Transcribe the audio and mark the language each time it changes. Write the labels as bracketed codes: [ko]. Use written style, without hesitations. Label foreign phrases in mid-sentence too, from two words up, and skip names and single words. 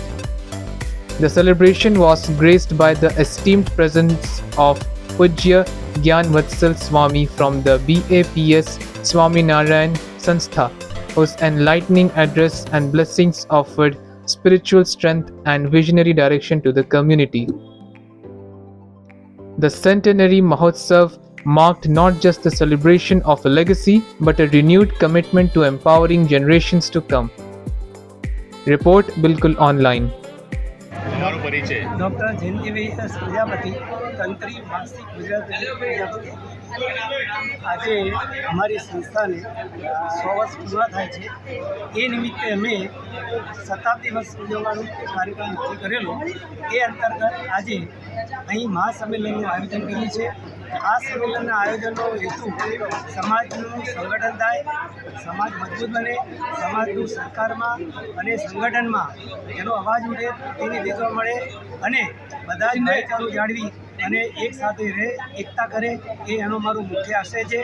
[en] The celebration was graced by the esteemed presence of Pujya Gyan Vatsal Swami from the BAPS Swaminarayan Sanstha, whose enlightening address and blessings offered spiritual strength and visionary direction to the community. The Centenary Mahotsav marked not just the celebration of a legacy, but a renewed commitment to empowering generations to come. Report Bilkul Online. [gu] ડૉક્ટર જયંતીભાઈ એસ પ્રજાપતિ તંત્રી માસિક ગુજરાત પ્રજાપતિ આજે અમારી સંસ્થાને 100 વર્ષ પૂરા થાય છે। એ નિમિત્તે અમે શતાબ્દી વર્ષ ઉજવવાનો કાર્યક્રમ નક્કી કરેલો। એ અંતર્ગત આજે અહીં મહાસંમેલનનું આયોજન કર્યું છે। આ સંમેલનના આયોજનનો હેતુ સમાજનું સંગઠન થાય, સમાજ મજબૂત બને, સમાજનું સરકારમાં અને સંગઠનમાં એનો અવાજ ઉઠે, પ્રતિનિધિત્વ મળે અને બધા જ ભાઈચારો જાળવી અને એક સાથે રહે, એકતા કરે, એ એનો મારો મુખ્ય આશય છે।